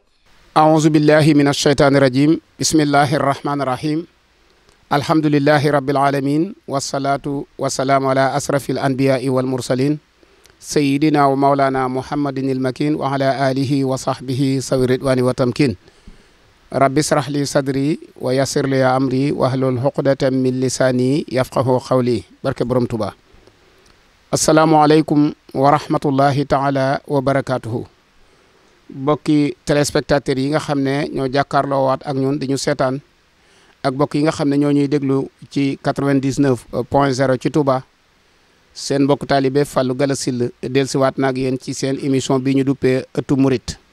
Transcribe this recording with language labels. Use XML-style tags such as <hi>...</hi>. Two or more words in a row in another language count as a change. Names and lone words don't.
<ar>أعوذ بالله من الشيطان الرجيم بسم الله الرحمن الرحيم الحمد لله رب العالمين والصلاة والسلام على أشرف الأنبياء والمرسلين سيدنا ومولانا محمد المكين وعلى آله وصحبه سوي الرضوان والتمكين رب اشرح لي صدري ويسر لي أمري واحلل عقدة من لساني يفقهوا قولي</ar> <wo>Barke Borom Touba</wo> <ar>السلام عليكم ورحمة الله تعالى وبركاته</ar> <wo>bokki téléspectateurs yi nga xam ne ñoo jàkkaarloo waat ak ñun di ñu seetaan ak bokk yi nga xam ne ñoo ñuy déglu ci 99.0 ci Touba seen mbokk taalibe Fallou Galass Syll dellusiwaat na ak yéen ci seen émission bi ñu duppee ëttu murit</wo>